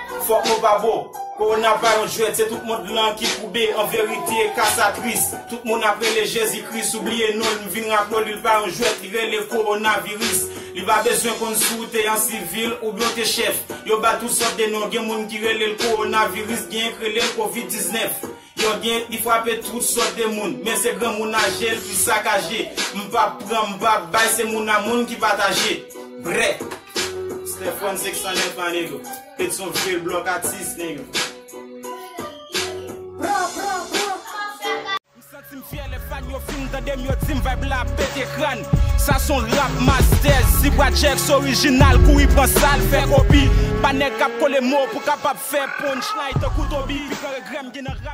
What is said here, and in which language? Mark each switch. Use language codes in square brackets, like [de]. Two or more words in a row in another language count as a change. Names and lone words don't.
[ht] Fòk nou pa bo, Corona pa yon jwèt, se tout moun blan ki koube, an verite, ka sa tris. Tout moun apre le Jezikris, oubliye nou, m vin rap nou, li pa yon jwèt, li rele koronaviris. Li pa bezwen konn sou te an sivil ou byen te chèf. Yo ba tout sòt de non, gen moun ki rele l koronaviris, gen rele l covid dix-neuf. Yo gen, li fwape tout sòt de moun, men se gran moun aje, l pi sakaje. M pa pran, m pa bay, se moun a moun ki pataje. Brè. [en] Stefan six oh nine, my nigga. [ht] Pèt son fre, blòk atis, nigga. M santi m fyè, lè fan yo fin, tande m yo di m vibe la pète ekran. Sa son [en] rap masters, [ht] si bwa Jex orijinal, kou y pran sa, l fè kopi. Pa nèg k ap kole mo pou kapab fè punchline, tan kou Tobi, pi kare grèm, gen nan rap.